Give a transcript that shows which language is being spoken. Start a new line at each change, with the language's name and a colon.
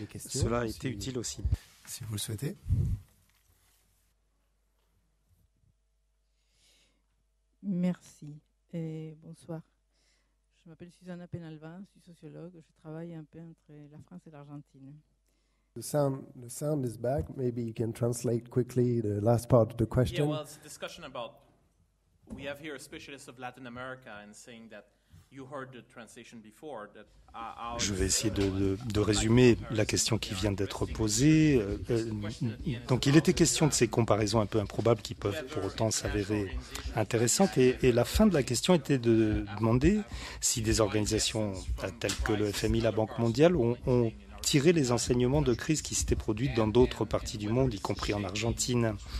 French: Cela a été utile aussi. Si vous le souhaitez. Merci et bonsoir. Je m'appelle Susanna Penalva, je suis sociologue, je travaille un peu entre la France et l'Argentine.
English: The sound is back. Maybe you can translate quickly the last part of the question. Yeah, well, it's a discussion about. We have here a specialist of Latin America and saying that you heard the translation before. That
French: Je vais essayer de résumer la question qui vient d'être posée. Donc, il était question de ces comparaisons un peu improbables qui peuvent pour autant s'avérer intéressantes. Et la fin de la question était de demander si des organisations telles que le FMI, la Banque mondiale, ont tiré les enseignements de crises qui s'étaient produites dans d'autres parties du monde, y compris en Argentine.